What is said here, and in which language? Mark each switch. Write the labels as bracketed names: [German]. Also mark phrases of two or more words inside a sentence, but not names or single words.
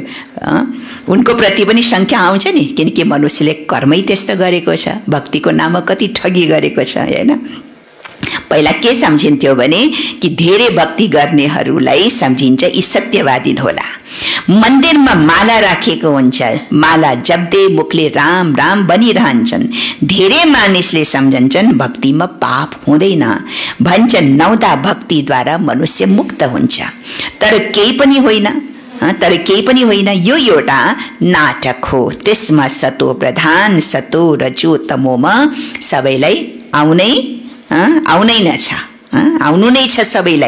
[Nepali] उनको प्रति पनि शङ्का आउँछ नि, किनकि मनुष्यले कर्मै त्यस्तो गरेको छ, भक्तिको नाममा कति ठगी गरेको छ, होइन? पहिला के सम्झिन्थ्यो भने कि धेरै भक्ति गर्नेहरूलाई सम्झिन्छ यी सत्यवादी होला। मन्दिरमा माला राखेको हुन्छ, माला जप्दै मुखले राम राम बनिरहन्छन्। धेरै मानिसले सम्झन्छन् भक्तिमा पाप हुँदैन, भन्छन् नौदा भक्तिद्वारा मनुष्य मुक्त हुन्छ। तर केही पनि होइन, यो एउटा नाटक हो। त्यसमा सतो प्रधान सतो रजो तमोमा सबैलाई आउनु नै छ सबैलाई।